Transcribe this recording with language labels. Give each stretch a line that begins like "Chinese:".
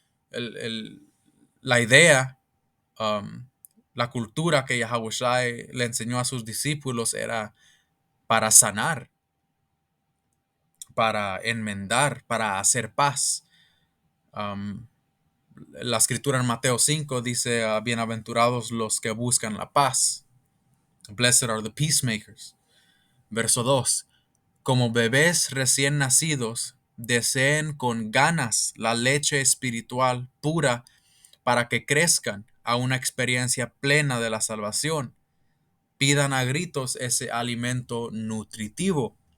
Spanish: El- la idea, um, la cultura que Yahushua le enseñó a sus discípulos era para sanar, para enmendar, para hacer paz. Um, la escritura en Mateo 5 dice, bienaventurados los que buscan la paz.
English: Blessed are the peacemakers.
Spanish: Verso 2. Como bebés recién nacidos, deseen con ganas la leche espiritual pura para que crezcan a una experiencia plena de la salvación. Pidan a gritos ese alimento nutritivo.